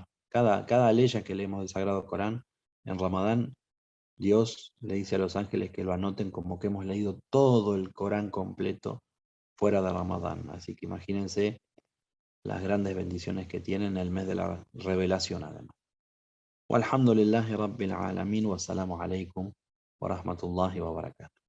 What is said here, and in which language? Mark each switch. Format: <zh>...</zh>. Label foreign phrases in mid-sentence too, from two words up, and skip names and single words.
<es>Cada leya que leemos del Sagrado Corán en Ramadán, Dios le dice a los ángeles que lo anoten como que hemos leído todo el Corán completo fuera de Ramadán. Así que imagínense las grandes bendiciones que tienen el mes de la revelación además.</es> <ar>والحمد لله رب العالمين والسلام عليكم ورحمة الله وبركاته.</ar>